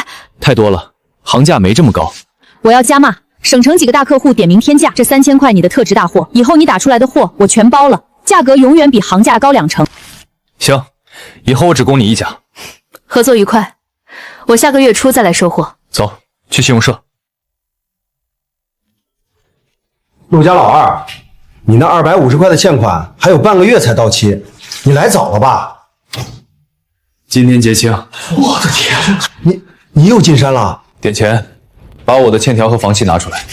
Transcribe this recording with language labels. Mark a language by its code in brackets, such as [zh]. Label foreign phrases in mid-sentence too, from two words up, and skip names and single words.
[zh] 太多了，行價沒這麼高。我要加碼，省城幾個大客戶點名天價，這3000塊你的特值大貨，以後你打出來的貨我全包了，價格永遠比行價高2成。行，以後我只供你1甲。合作愉快，我下個月初再來收貨。走，去信用社。陆家老二，你那250块的欠款还有半个月才到期，你来早了吧？今天结清。我的天，你又进山了？点钱，把我的欠条和房契拿出来。